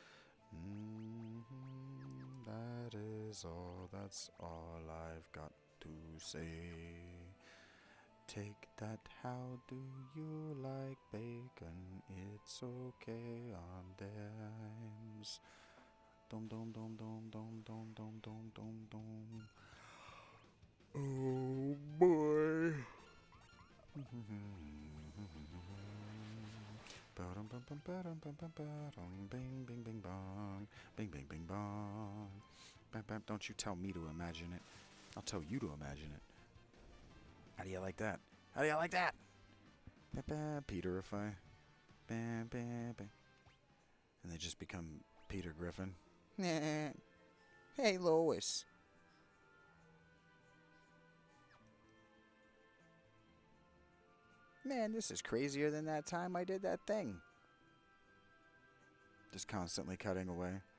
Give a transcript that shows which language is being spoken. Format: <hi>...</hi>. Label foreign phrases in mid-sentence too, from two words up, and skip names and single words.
<en>That is all. That's all I've got to say. Take that. How do you like bacon? It's okay on dimes. Dum dum dum dum dum dum dum dum dum dum. Oh boy. Bing bing bing bong. Bing bing bing bong. Bam, bam. Don't you tell me to imagine it. I'll tell you to imagine it. How do you like that? How do you like that? Peterify. Bam bam bam. And they just become Peter Griffin. Hey Lois. Man, this is crazier than that time I did that thing. Just constantly cutting away.</en>